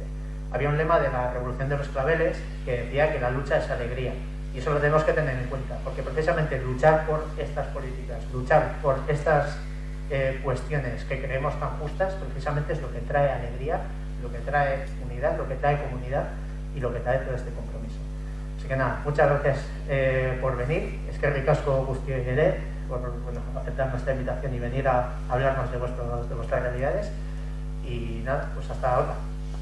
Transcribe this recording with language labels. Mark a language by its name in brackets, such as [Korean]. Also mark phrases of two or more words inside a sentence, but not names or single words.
[Spanish] Había un lema de la Revolución de los Claveles que decía que la lucha es alegría, y eso lo tenemos que tener en cuenta, porque precisamente luchar por estas políticas, luchar por estas cuestiones que creemos tan justas, precisamente es lo que trae alegría, lo que trae unidad, lo que trae comunidad y lo que trae todo este compromiso. Así que nada, muchas gracias por venir. Es que [Basque] ricasco guztioi ere [Spanish] por aceptar nuestra invitación y venir a hablarnos de vuestras realidades, y nada, pues hasta ahora.